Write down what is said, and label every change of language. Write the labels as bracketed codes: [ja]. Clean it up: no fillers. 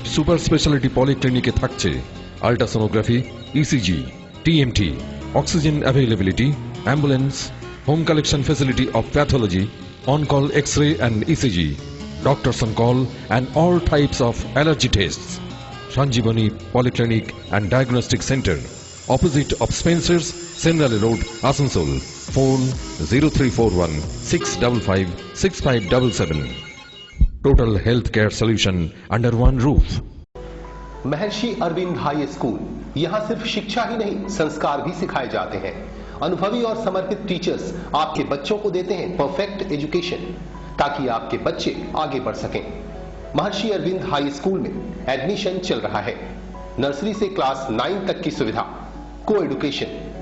[en] Super speciality পলিক্লিনিকে থাকছে ultrasonography, ECG, TMT, oxygen availability, ambulance, home collection facility of pathology, on-call X-ray and ECG, doctors on call and all types of allergy tests. Sanjeevani Polyclinic and Diagnostic Center, opposite of Spencer's, Senrali Road, Asansol. Phone 0341 655 6577. Total healthcare solution under one roof. [hi] Maharshi Arvind high school, यहां सिर्फ शिक्षा ही नहीं संस्कार भी सिखाए जाते हैं। अनुभवी और समर्पित टीचर्स आपके बच्चों को देते हैं परफेक्ट एजुकेशन ताकि आपके बच्चे आगे बढ़ सकें। महर्षि अरविंद हाई स्कूल में एडमिशन चल रहा है। नर्सरी से क्लास 9 तक की सुविधा, को एडुकेशन।